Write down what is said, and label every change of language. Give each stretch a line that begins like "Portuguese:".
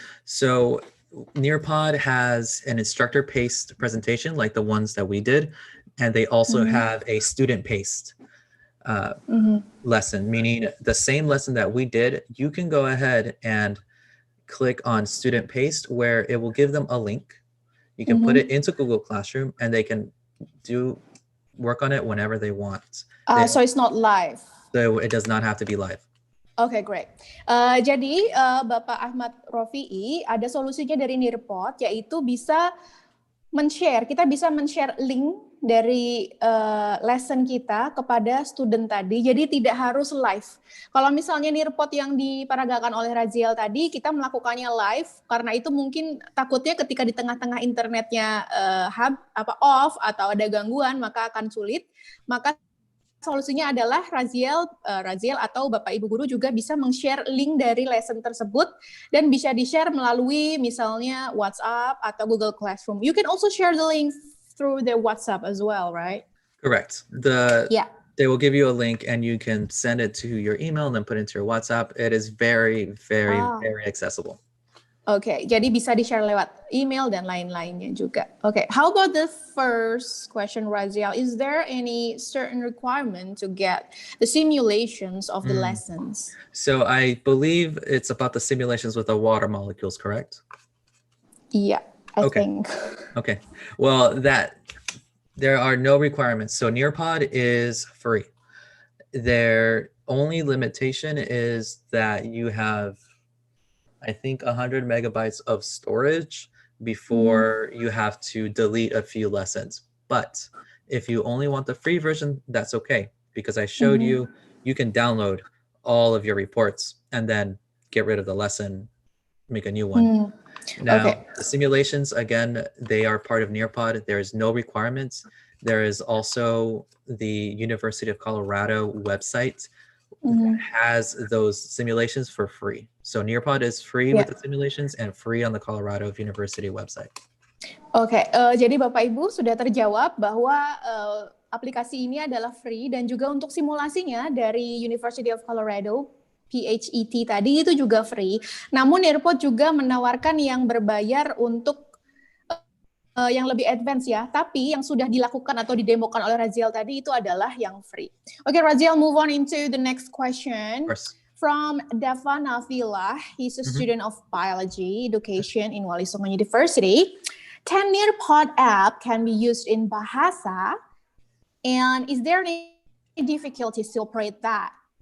English: So Nearpod has an instructor-paced presentation like the ones that we did, and they also have a student-paced lesson, meaning the same lesson that we did, you can go ahead and click on student-paced where it will give them a link. You can put it into Google Classroom and they can work on it whenever they want. So it's not live? So it does not have to be live. Okay, great.
Indonesian: Jadi Bapak Ahmad Rafi'i ada solusinya dari Nearpod, yaitu bisa kita bisa men-share link dari lesson kita kepada student tadi, jadi tidak harus live. Kalau misalnya Nearpod yang diparagakan oleh Raziel tadi, kita melakukannya live, karena itu mungkin takutnya ketika di tengah-tengah internetnya off atau ada gangguan, maka akan sulit. Maka solusinya adalah Raziel atau Bapak Ibu Guru juga bisa meng-share link dari lesson tersebut dan bisa di-share melalui misalnya WhatsApp atau Google Classroom.
English: You can also share the link through the WhatsApp as well, right? Correct. They will give you a link and you can send it to your email and then put it into your WhatsApp. It is very, very, very accessible.
Indonesian: Okay, jadi bisa di-share lewat email dan lain-lainnya juga.
English: Okay, how about the first question, Raziel? Is there any certain requirement to get the simulations of the lessons? So I believe it's about the simulations with the water molecules, correct? Yeah, I think. Okay, well, there are no requirements. So Nearpod is free. Their only limitation is that you have, I think, 100 megabytes of storage before you have to delete a few lessons. But if you only want the free version, that's okay, because I showed you can download all of your reports and then get rid of the lesson, make a new one. Now, the simulations, again, they are part of Nearpod. There is no requirements. There is also the University of Colorado website that has those simulations for free. So Nearpod is free with the simulations and free on the Colorado University website.
Indonesian: Oke, jadi Bapak Ibu sudah terjawab bahwa aplikasi ini adalah free dan juga untuk simulasinya dari University of Colorado PHET tadi itu juga free. Namun Nearpod juga menawarkan yang berbayar untuk yang lebih advance ya, tapi yang sudah dilakukan atau didemokan oleh Raziel tadi itu adalah yang free.
English: Okay, Raziel, move on into the next question. From Davana Villa, he's a student of biology education in Wali Songo University. Can Nearpod app can be used in Bahasa? And is there any difficulties to operate that?